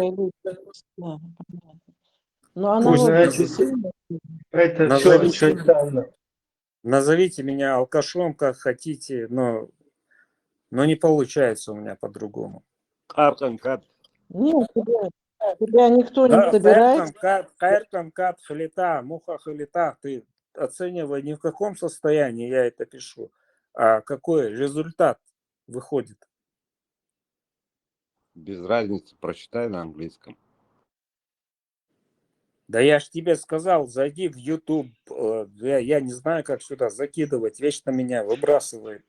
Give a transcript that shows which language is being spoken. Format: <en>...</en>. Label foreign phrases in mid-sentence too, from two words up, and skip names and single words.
<ru>Ну, аналогия сильная. Это все специально. Назовите меня алкашом, как хотите, но не получается у меня по-другому. Нет, тебя никто не собирает.</ru> <ce>Кайркан, халита, муха халита.</ce> <ru>Ты оценивай не в каком состоянии я это пишу, а какой результат выходит. Без разницы, прочитай на английском. Да я ж тебе сказал, зайди в YouTube. Я не знаю, как сюда закидывать. Вечно меня выбрасывает.</ru>